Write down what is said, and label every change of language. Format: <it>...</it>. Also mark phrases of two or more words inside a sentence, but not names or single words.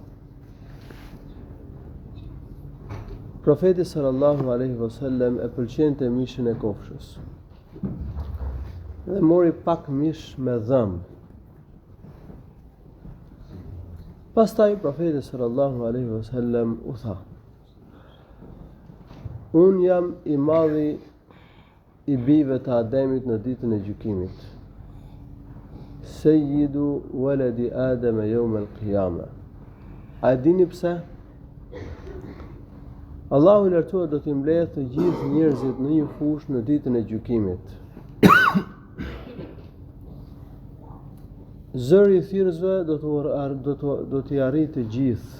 <sq>Profeti</sq> <ar>صلى الله عليه وسلم</ar> <sq>e pëlqente mishin e kofshës dhe mori pak mish me dhëmb. Pastaj profeti</sq> <ar>صلى الله عليه وسلم</ar> <sq>u tha: Unë jam i madhi i bijve të Ademit në ditën e gjykimit.</sq> <ar>سيد ولد آدم يوم القيامة.</ar> <sq>A dini pse? Allahu i lartësuar do t'i mbledhë të gjithë njerëzit në një fushë në ditën e gjykimit. Zëri i thirrësve do t'i arrijë të gjithë.</sq>